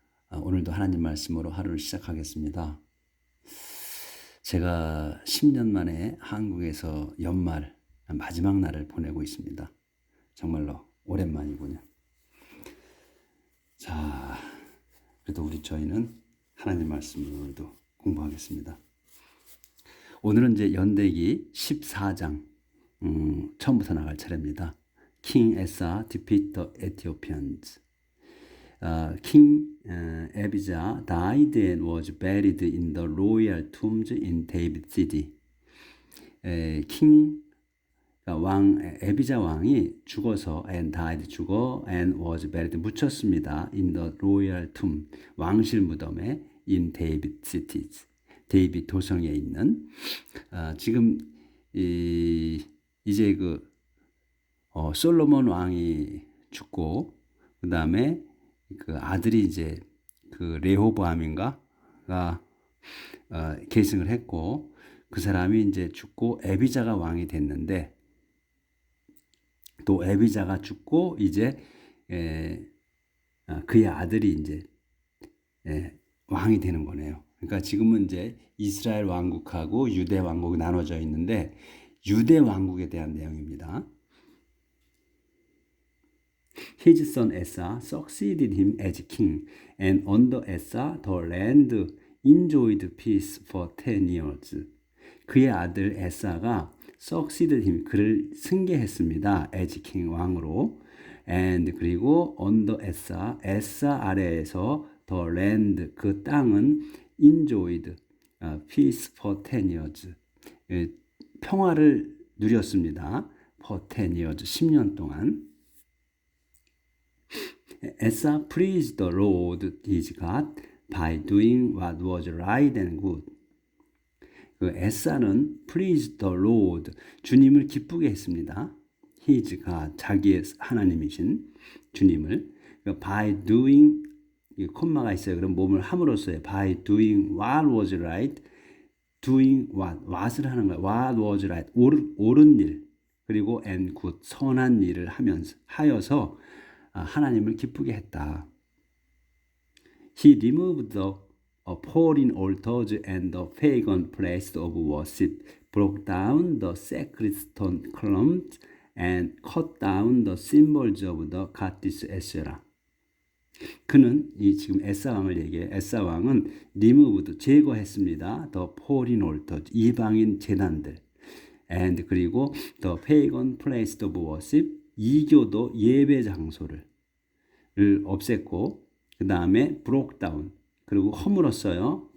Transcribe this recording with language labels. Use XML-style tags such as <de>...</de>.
<ko>오늘도 하나님 말씀으로 하루를 시작하겠습니다. 제가 10년 만에 한국에서 연말 마지막 날을 보내고 있습니다. 정말로 오랜만이군요. 자, 그래도 저희는 하나님 말씀을 오늘도 공부하겠습니다. 오늘은 이제 연대기 14장 처음부터 나갈 차례입니다.</ko> <en>King Asa defeat the Ethiopians. King Abijah died and was buried in the royal tombs in David City. king</en> <ko>왕 에비자 왕이 죽어서</ko> <en>and died</en> <ko>죽어</ko> <en>and was buried</en> <ko>묻혔습니다.</ko> <en>in the royal tomb</en> <ko>왕실 무덤에</ko> <en>in David cities.</en> <ko>데이빗 도성에 있는 지금 이제 솔로몬 왕이 죽고 그 다음에 그 아들이 이제 그 레호보암인가가 계승을 했고 그 사람이 이제 죽고 에비자가 왕이 됐는데 또 에비자가 죽고 이제 그의 아들이 이제 왕이 되는 거네요. 그러니까 지금은 이제 이스라엘 왕국하고 유대 왕국이 나눠져 있는데 유대 왕국에 대한 내용입니다.</ko> <en>His son Asa succeeded him as king, and under Asa the land enjoyed peace for 10 years.</en> <ko>그의 아들 에사가</ko> <en>succeeded him,</en> <ko>그를 승계했습니다.</ko> <en>as king,</en> <ko>왕으로.</ko> <en>and</en> <ko>그리고</ko> <en>under Asa,</en> <ko>에사 아래에서</ko> <en>the land,</en> <ko>그 땅은</ko> <en>enjoyed peace for 10 years.</en> <ko>평화를 누렸습니다.</ko> <en>for 10 years,</en> <ko>10년 동안.</ko> <en>Asa praised the Lord his God by doing what was right and good.</en> <ko>그 에사는</ko> <en>praised the Lord,</en> <ko>주님을 기쁘게 했습니다.</ko> <en>His God,</en> <ko>자기의 하나님이신 주님을.</ko> <en>by doing,</en> <ko>콤마가 있어요. 그럼 몸을 함으로써요.</ko> <en>by doing what was right, doing what을</en> <ko>하는 거예요.</ko> <en>what was right,</en> <ko>옳은 일, 그리고</ko> <en>and good,</en> <ko>선한 일을 하여서 하나님을 기쁘게 했다.</ko> <en>He removed the foreign altars and the pagan places of worship, broke down the sacred stone columns, and cut down the symbols of the goddess Asherah.</en> <ko>그는 이 지금 에사 왕을 얘기해. 에사 왕은</ko> <en>removed,</en> <ko>제거했습니다.</ko> <en>the foreign altars,</en> <ko>이방인 제단들, and 그리고</ko> <en>the pagan places of worship,</en> <ko>이교도 예배 장소를 없앴고, 그 다음에</ko> <en>broke down,</en> <ko>그리고 허물었어요.</ko>